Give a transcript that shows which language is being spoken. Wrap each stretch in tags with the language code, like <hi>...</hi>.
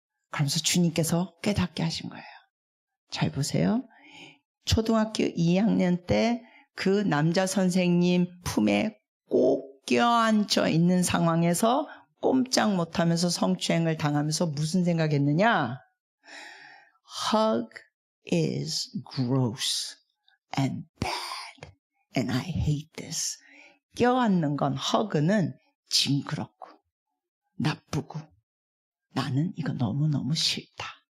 <ko>그러면서 주님께서 깨닫게 하신 거예요. 잘 보세요. 초등학교 2학년 때 그 남자 선생님 품에 꼭 껴앉혀 있는 상황에서 꼼짝 못하면서 성추행을 당하면서 무슨 생각했느냐?</ko> <en>Hug is gross and bad and I hate this.</en> <ko>껴안는 건 hug는 징그럽고 나쁘고 나는 이거 너무너무 싫다.</ko>